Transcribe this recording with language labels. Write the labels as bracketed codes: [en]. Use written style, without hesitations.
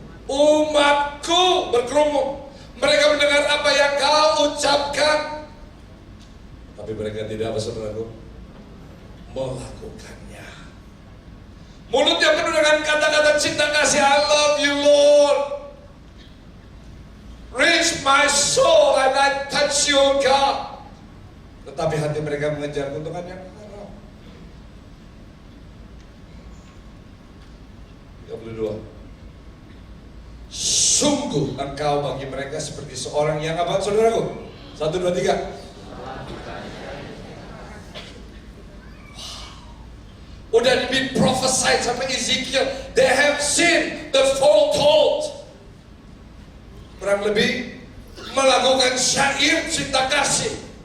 [id] Umatku berkerumun. Mereka mendengar apa yang kau ucapkan. Tapi mereka tidak apa saudaraku? Melakukannya. Mulutnya penuh dengan kata-kata cinta kasih. [en] I love you Lord. Reach my soul and I touch you God. [id] Tetapi hati mereka mengejar keuntungan yang haram. 32. Sungguh engkau bagi mereka seperti seorang yang apa saudaraku? 1, 2, 3. Udah [en] been prophesied [id] sampai Ezekiel. [en] They have seen the foretold. [id] Kurang lebih melakukan syair cinta kasih.